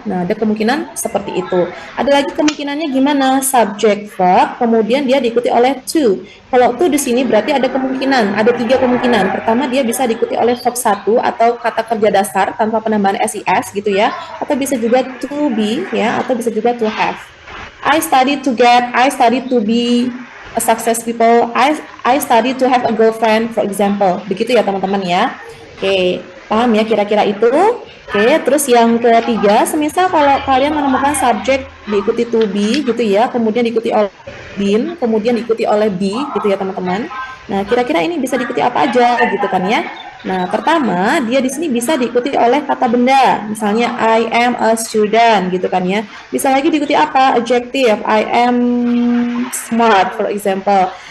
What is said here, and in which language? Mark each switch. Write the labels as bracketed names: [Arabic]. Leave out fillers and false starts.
[Indonesian] Nah, ada kemungkinan seperti itu. Ada lagi kemungkinannya gimana? Subject verb, kemudian dia diikuti oleh to. Kalau to di sini berarti ada kemungkinan, ada 3 kemungkinan. Pertama, dia bisa diikuti oleh verb 1 atau kata kerja dasar tanpa penambahan SIS gitu ya. Atau bisa juga to be ya, atau bisa juga to have. [English] I study to get, I study to be a success people, I study to have a girlfriend for example. [Indonesian] Begitu ya teman-teman ya. Oke, paham ya kira-kira itu? Oke, terus yang ketiga, semisal kalau kalian menemukan subjek diikuti to be gitu ya, kemudian diikuti oleh been, kemudian diikuti oleh be gitu ya teman-teman. Nah, kira-kira ini bisa diikuti apa aja gitu kan ya? Nah, pertama dia di sini bisa diikuti oleh kata benda, misalnya [English] I am a student [Indonesian] gitu kan ya. Bisa lagi diikuti apa? [English] Adjective, I am smart for example.